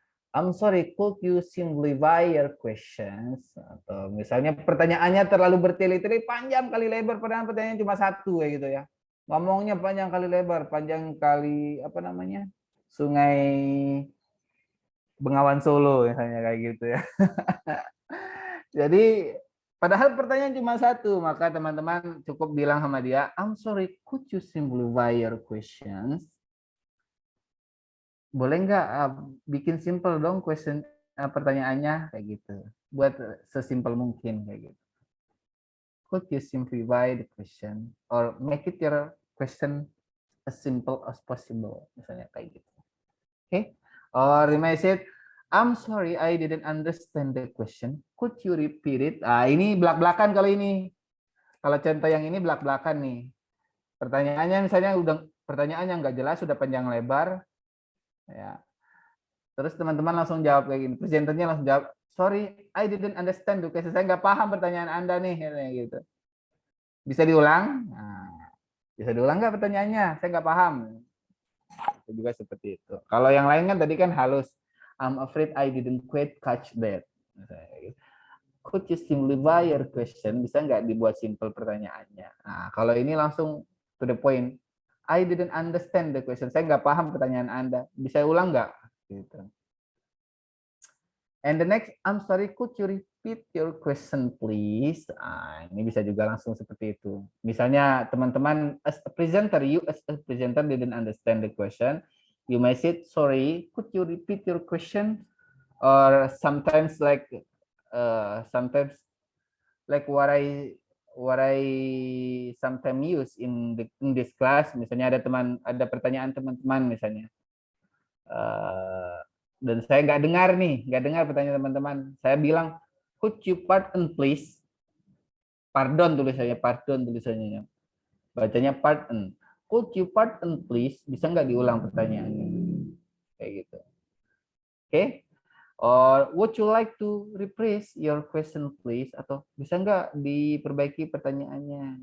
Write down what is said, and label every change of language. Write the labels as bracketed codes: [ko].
[en] I'm sorry, could you simplify your questions? [id] Atau misalnya pertanyaannya terlalu bertele-tele, panjang kali lebar, padahal pertanyaannya cuma satu kayak gitu ya. Ngomongnya panjang kali lebar, panjang kali Sungai Bengawan Solo misalnya kayak gitu ya. Jadi padahal pertanyaan cuma satu, maka teman-teman cukup bilang sama dia, [en] I'm sorry, could you simplify your questions? [id] Boleh nggak bikin simple dong pertanyaannya kayak gitu. Buat sesimpel mungkin kayak gitu. [en] Could you simplify the question or make it your question as simple as possible, [id] misalnya kayak gitu. [en] Okay? Or you may say, I'm sorry, I didn't understand the question. Could you repeat it? [id] Ini belak-belakan kalau ini. Kalau contoh yang ini belak-belakan nih. Pertanyaannya misalnya pertanyaannya nggak jelas, sudah panjang lebar. Ya. Terus teman-teman langsung jawab kayak gini. Presenternya langsung jawab, [en] sorry, I didn't understand the question. [id] Saya nggak paham pertanyaan Anda nih. Kayak gitu. Bisa diulang? Bisa diulang nggak pertanyaannya? Saya nggak paham. Itu juga seperti itu. Kalau yang lain kan tadi kan halus. [en] I'm afraid I didn't quite catch that. Could you simplify your question? [id] Bisa nggak dibuat simple pertanyaannya? Nah, kalau ini langsung to the point. [en] I didn't understand the question. [id] Saya nggak paham pertanyaan Anda. Bisa ulang nggak? Gitu. [en] And the next, I'm sorry, could you repeat your question, please? [id] Ini bisa juga langsung seperti itu. Misalnya teman-teman, [en] as a presenter, you as a presenter didn't understand the question. You may say, sorry, could you repeat your question? Or sometimes like what I sometimes use in this class. [id] Misalnya ada pertanyaan teman-teman misalnya, dan saya nggak dengar pertanyaan teman-teman. Saya bilang, [en] could you pardon please? Pardon [id] tulisannya. Bacanya [en] pardon. Could you pardon please? [id] Bisa nggak diulang pertanyaannya? Kayak gitu. Oke? [en] Or would you like to rephrase your question please? [id] Atau bisa nggak diperbaiki pertanyaannya?